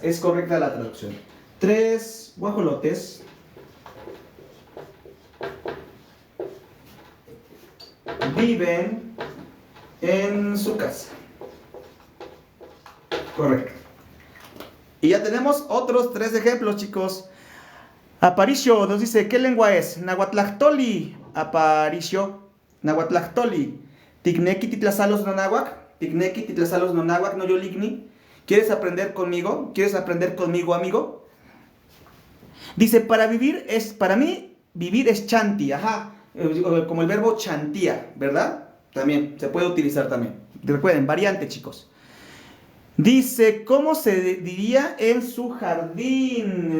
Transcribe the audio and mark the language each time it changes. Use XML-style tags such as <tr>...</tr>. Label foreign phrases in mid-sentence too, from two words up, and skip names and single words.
<es>Es correcta la traducción. 3 guajolotes viven en su casa. Correcto. Y ya tenemos otros 3 ejemplos, chicos. Aparicio nos dice, ¿qué lengua es? Nahuatlactoli. Aparicio. Nahuatlactoli.</es> <nah>Ticnequi titlazalos nonahuac. Ticnequi titlazalos nonahuac no yoligni.</nah> <es>¿Quieres aprender conmigo? ¿Quieres aprender conmigo, amigo? Dice, para mí, vivir es chanti. Ajá. Como el verbo chantía, ¿verdad? También, se puede utilizar también. Recuerden, variante, chicos. Dice, ¿cómo se diría en su jardín?</es>